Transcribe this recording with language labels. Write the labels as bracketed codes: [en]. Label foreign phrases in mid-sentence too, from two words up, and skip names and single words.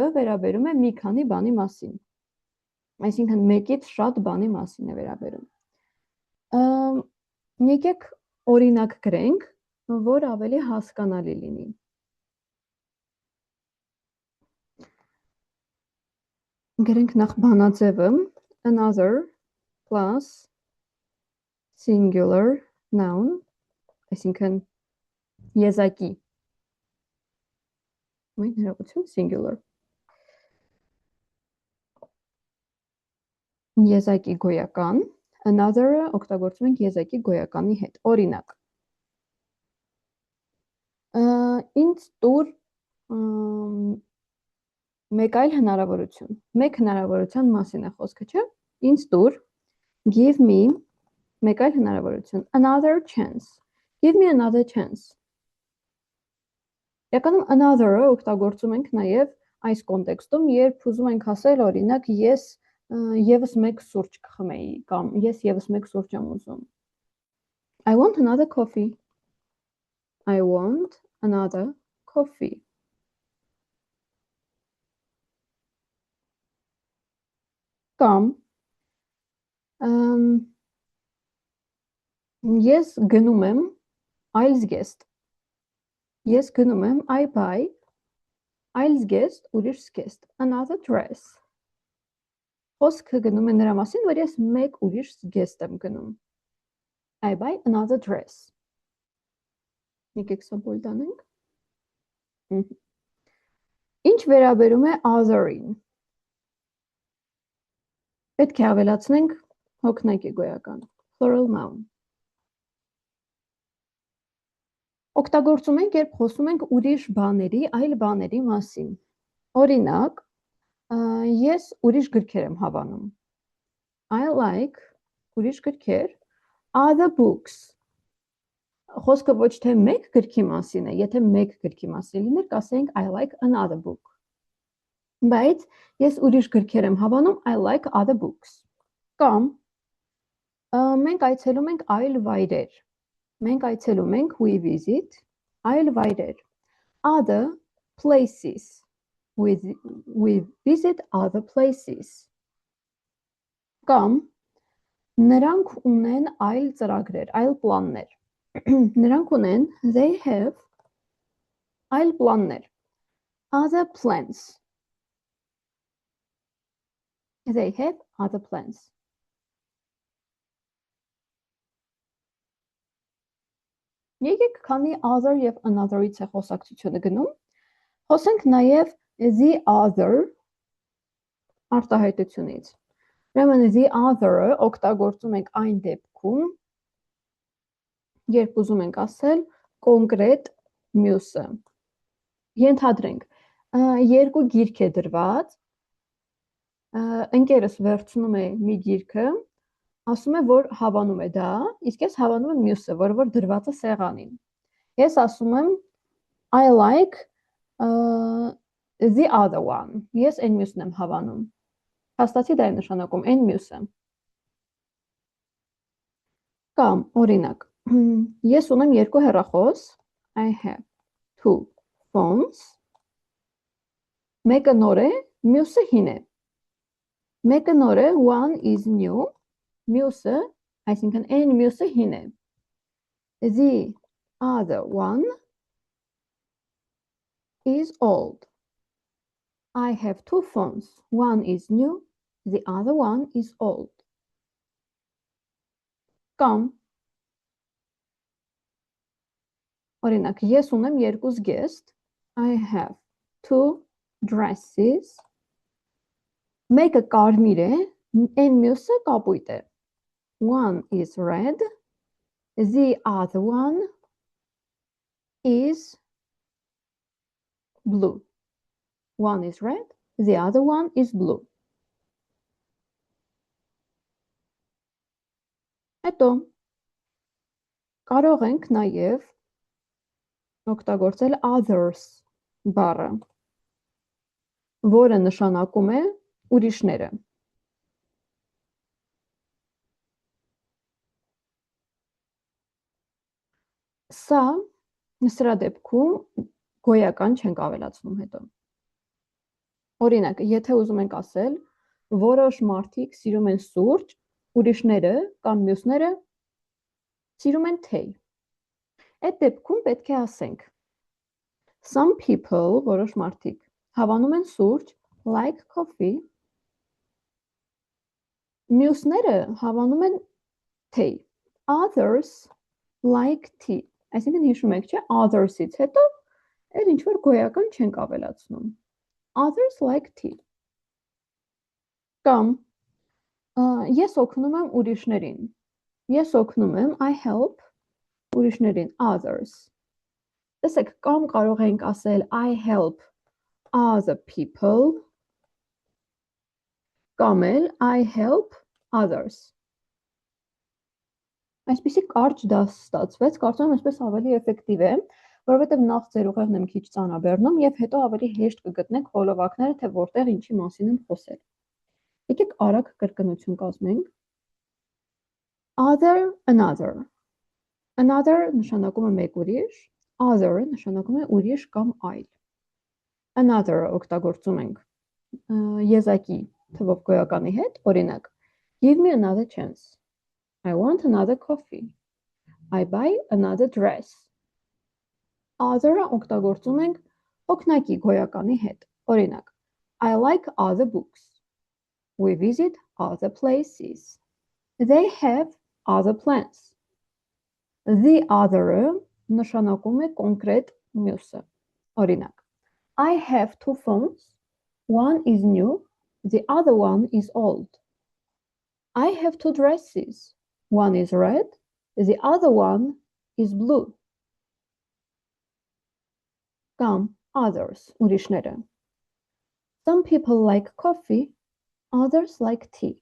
[hy] վերաբերում է մի քանի բանի մասին, այսինքն մեկից շատ բանի մասին է վերաբերում։ Եկեք օրինակ գրենք, որ ավելի հասկանալի լինի։ Գրենք նախ բանաձևը, [en] another plus singular noun, [hy] այսինքն եզակի, singular, եզակի գոյական, another-ը օգտագործում ենք եզակի գոյականի հետ, օրինակ, ինձ տուր մեկ այլ հնարավորություն, մեկ հնարավորության մասին է խոսքը, չէ, ինձ տուր, [en] give me, [hy] մեկ այլ հնարավորություն, [en] another chance, give me another chance, [hy] իրականում another-ը օգտագործում ենք նաև այս կոնտեքստում, երբ ուզում ենք ասել, օրինակ, ես եւս մեկ սուրճ կխմեի, կամ ես եւս մեկ սուրճ եմ ուզում, [en] I want another coffee, I want another coffee. [hy] Կամ ես գնում եմ այլ զգեստ, ես գնում եմ I buy այլ զգեստ, ուրիշ զգեստ, [en] another dress, [hy] խոսքը գնում է նրա մասին, որ ես մեկ ուրիշ զգեստ եմ գնում, [en] I buy another dress, [hy] եկեք սա բոլ տանենք, ինչ վերաբերում է other-ին, պետք է ավելացնենք հոգնակի գոյական, [en] plural noun, [hy] օգտագործում ենք, երբ խոսում ենք ուրիշ բաների, այլ բաների մասին, օրինակ, ես ուրիշ գրքեր եմ հավանում, [en] I like [hy] ուրիշ գրքեր, [en] other books, [hy] խոսքը ոչ թե մեկ գրքի մասին է, եթե մեկ գրքի մասին լիներ, կասենք [en] I like another book, [hy] բայց ես ուրիշ գրքեր եմ հավանում, [en] I like other books, [hy] կամ մենք այցելում ենք այլ վայրեր, մենք այցելում ենք [en] we visit, [hy] այլ վայրեր, [en] other places, we visit other places, [hy] կամ նրանք ունեն այլ ծրագրեր, այլ պլաններ, նրանք ունեն, [en] they have [hy] այլ պլաններ, [en] other plans, they have other plans. [hy] Եկեք քանի other եւ another-ից է խոսակցությունը գնում, խոսենք նաև [en] the other [hy] արտահայտությունից, ուրեմն [en] the other- [hy] ը օգտագործում ենք այն դեպքում, երբ ուզում ենք ասել կոնկրետ մյուսը, ենթադրենք, երկու գիրք է դրված, ընկերս վերցնում է մի գիրքը, ասում է, որ հավանում է դա, իսկ ես հավանում եմ մյուսը, որ դրված է սեղանին, ես ասում եմ [en] I like the other one, [hy] ես այն մյուսն եմ հավանում, հաստատի դա է նշանակում, այն մյուսը, կամ օրինակ, ես ունեմ երկու հեռախոս, [en] I have two phones, [hy] մեկը նոր է, մյուսը հին է, մեկը նոր է, [en] one is new, [hy] մյուսը, այսինքն այն մյուսը հին է, [en] the other one is old, I have two phones, one is new, the other one is old, [hy] կամ օրինակ, ես ունեմ երկու զգեստ, [en] I have two dresses, [hy] Մեկը կարմիր է, այն մյուսը կապույտ է։ [en] One is red, the other one is blue. One is red, the other one is blue. [hy] Հետո կարող ենք նաև օգտագործել others բառը, որը նշանակում է ուրիշները։ Սրա դեպքում գոյական չենք ավելացնում հետո։ Օրինակ, եթե ուզում ենք ասել, որոշ մարդիկ սիրում են սուրճ, ուրիշները կամ մյուսները սիրում են թեյ։ Այդ դեպքում պետք է ասենք [en] some people, [hy] որոշ մարդիկ հավանում են սուրճ, [en] like coffee, [hy] մյուսները հավանում են թեյ, [en] others like tea։ [hy] Այսինքն հիշում եք, չէ, others-ից հետո էլ ինչ որ գոյական չենք ավելացնում։ [en] Others like tea։ [hy] Կամ ես օգնում եմ ուրիշներին։ Ես օգնում եմ, [en] I help ուրիշներին, others։ [hy] Տեսեք, կամ կարող ենք ասել [en] I help other people, [hy] կամ էլ [en] I help others։ [hy] Այսպիսի կարճ դաս ստացվեց, կարծում եմ այսպես ավելի էֆեկտիվ է, որովհետև նախ ձեր ուղեղն եմ քիչ ծանրաբեռնում եւ հետո ավելի հեշտ կգտնեք հոլովակները, թե որտեղ ինչի մասին եմ խոսել։ Եկեք արագ կրկնություն կազմենք։ [en] Other, another։ [hy] Another նշանակում է մեկ ուրիշ, other նշանակում է ուրիշ կամ այլ։ Another օգտագործում ենք եզակի թվով գոյականի հետ, օրինակ, [en] give me another chance։ I want another coffee. I buy another dress. [hy] Other-ը օգտագործում ենք օգնակի գոյականի հետ։ Օրինակ, [en] I like other books. We visit other places. They have other plans. The other-ը [hy] նշանակում է կոնկրետ մյուսը։ Օրինակ, [en] I have two phones. One is new, the other one is old. I have two dresses. One is red, the other one is blue. Կամ others, ուրիշները։ Some people like coffee, others like tea.